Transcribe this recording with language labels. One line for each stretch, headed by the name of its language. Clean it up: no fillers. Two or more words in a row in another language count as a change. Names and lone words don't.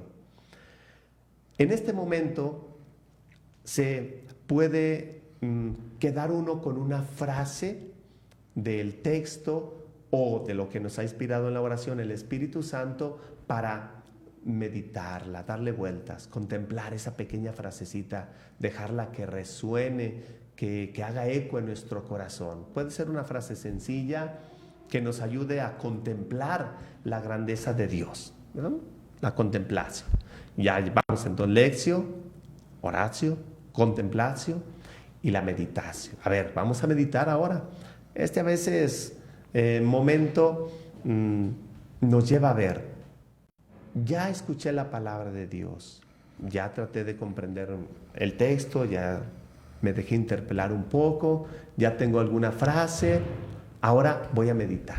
Spanish: En este momento se puede quedar uno con una frase del texto o de lo que nos ha inspirado en la oración el Espíritu Santo para meditarla, darle vueltas, contemplar esa pequeña frasecita, dejarla que resuene, que haga eco en nuestro corazón. Puede ser una frase sencilla que nos ayude a contemplar la grandeza de Dios, ¿no? La contemplación. Ya vamos entonces,
Latin: lectio, oratio, contemplatio y la meditación.
Spanish: A ver, vamos a meditar ahora. A veces momento nos lleva a ver. Ya escuché la palabra de Dios, ya traté de comprender el texto, ya me dejé interpelar un poco, ya tengo alguna frase, ahora voy a meditar.